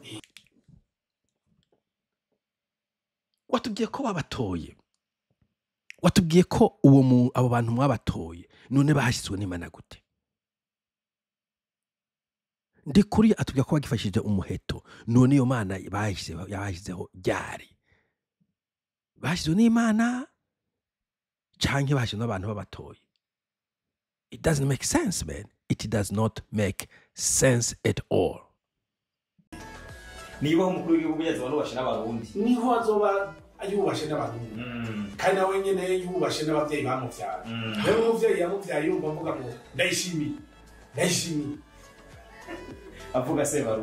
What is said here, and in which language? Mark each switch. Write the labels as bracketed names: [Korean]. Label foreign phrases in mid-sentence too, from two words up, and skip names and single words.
[Rundi] watubwiye ko babatoye watubwiye ko abo bantu mwabatoye none bahashyizwe n'Imana gute ndi kuri atubwiye ko bagifashije umuheto none iyo Mana yabashyizeho ryari bashyizwe n'Imana canke bashyizwe n'abantu babatoye [English] it doesn't make sense man it does not make sense at all [Rundi] niba umukuru w'igihugu yaza barubashe n'abarundi niho azoba ayubashe n'abarundi kandi nawe nyene yubashe n'abavyeyi bamuvyara rero umuvyeyi yamuvyaye yumva avuga ngo ndayishimiye avuga se barundi